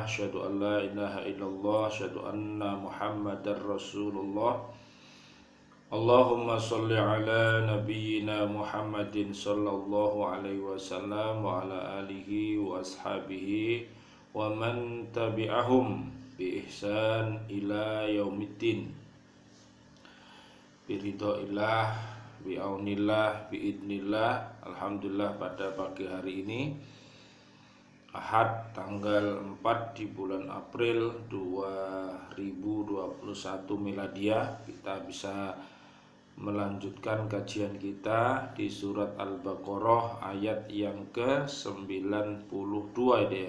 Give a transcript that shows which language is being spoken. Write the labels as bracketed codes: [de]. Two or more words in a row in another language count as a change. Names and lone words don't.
[ar] أشهد أن لا إله إلا الله، أشهد أن محمدا رسول الله. اللهم صل على نبينا محمد صلى الله عليه وسلم وعلى آله وأصحابه ومن تبعهم بإحسان إلى يوم الدين. برضى الله، بعون الله، بإذن الله. Alhamdulillah, [id] pada pagi hari ini Ahad tanggal 4 di bulan April 2021 miladiah, kita bisa melanjutkan kajian kita di surat Al-Baqarah ayat yang ke-92 deh.